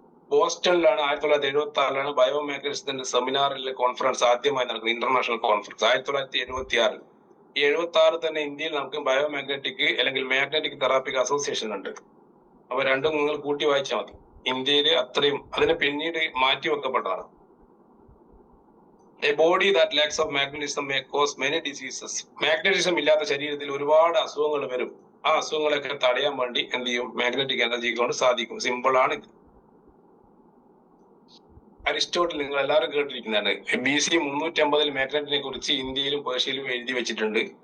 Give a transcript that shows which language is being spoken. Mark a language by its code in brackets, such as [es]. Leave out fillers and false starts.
[ml] ബോസ്റ്റണിലാണ് 1976 ബയോമാഗ്നറ്റിക്സിന്റെ സെമിനാറിലെ conference ആദ്യമായി നടക്കുന്നത്, international conference 1976. ഈ 76 തന്നെ ഇന്ത്യയിൽ നമുക്ക് ബയോമാഗ്നറ്റിക് അല്ലെങ്കിൽ മാഗ്നറ്റിക് തെറാപ്പിക് അസോസിയേഷൻ ഉണ്ട്. അപ്പൊ രണ്ടും നിങ്ങൾ കൂട്ടി വായിച്ചാൽ മതി. ഇന്ത്യയിൽ അത്രയും അതിനെ പിന്നീട് മാറ്റി വെക്കപ്പെട്ടതാണ്. [en] A body that lacks of magnetism may cause many diseases. [ml] Magnetism ഇല്ലാത്ത ശരീരത്തിൽ ഒരുപാട് അസുഖങ്ങൾ വരും. ആ അസുഖങ്ങളൊക്കെ തടയാൻ വേണ്ടി എന്ത് ചെയ്യും, മാഗ്നറ്റിക് എനർജി കൊണ്ട് സാധിക്കും. സിമ്പിൾ ആണ് ഇത്. അരിസ്റ്റോട്ടിൽ നിങ്ങൾ എല്ലാവരും കേട്ടിരിക്കുന്നതാണ്. BC 350 മാഗ്നറ്റിനെ കുറിച്ച് ഇന്ത്യയിലും പേർഷ്യയിലും എഴുതി വെച്ചിട്ടുണ്ട്.